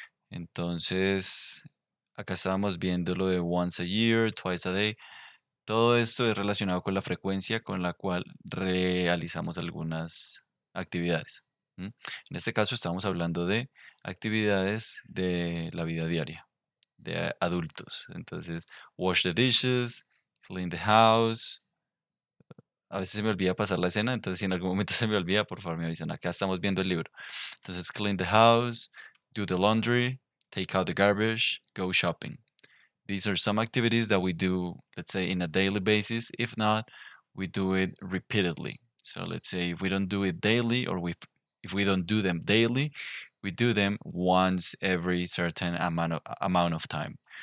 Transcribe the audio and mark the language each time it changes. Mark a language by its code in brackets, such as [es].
[es] Entonces, acá estábamos viendo lo de [en] once a year, twice a day. [es] Todo esto es relacionado con la frecuencia con la cual realizamos algunas actividades. En este caso estamos hablando de actividades de la vida diaria, de adultos. [en] Entonces, wash the dishes, clean the house. [es] A veces se me olvida pasar la escena, entonces si en algún momento se me olvida, por favor me avisan. Acá estamos viendo el libro. [en] Entonces, clean the house, do the laundry, take out the garbage, go shopping. These are some activities that we do, let's say, in a daily basis. If not, we do it repeatedly. So let's say if we don't do it daily or if we don't do them daily, we do them once every certain amount of time.